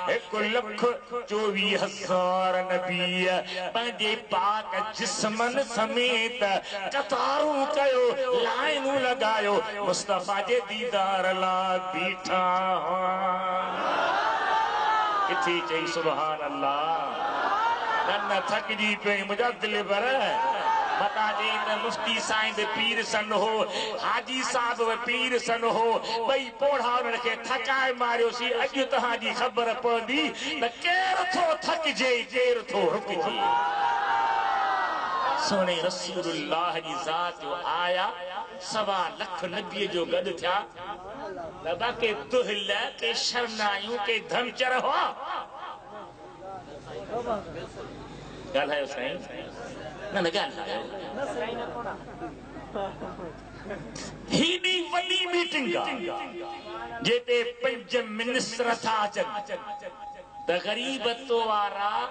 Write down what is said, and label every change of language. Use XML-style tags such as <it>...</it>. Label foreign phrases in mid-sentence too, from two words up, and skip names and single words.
<sd>1,24,000 नबी पंहिंजे पाक जिस्मन समेत कतारूं कयो लाइनूं लगायो मुस्तफा जे दीदार ला बीठा किथे चई</sd> <ar>سبحان الله</ar> <sd>न थकजी पे मुझा दिल भर मता जे न मुफ्ती साईं पीर सन हो हाजी साहब पीर सन हो भई पोढ़ा उन खे थकाए मारियो सी अॼु तहां जी ख़बर पवंदी त केर थो थकजे केर थो रुकजे सोने रसूलुल्लाह जी ज़ात जो आया 1.25 लाख नबी जो गद थिया लबा के दुहल के शरनायूं के धमचर हो ॻाल्हायो साईं न ॻाल्हायो हेॾी वॾी मीटिंग आहे जिते 5 मिनिस्टर था अचनि त ग़रीबत वारा</sd>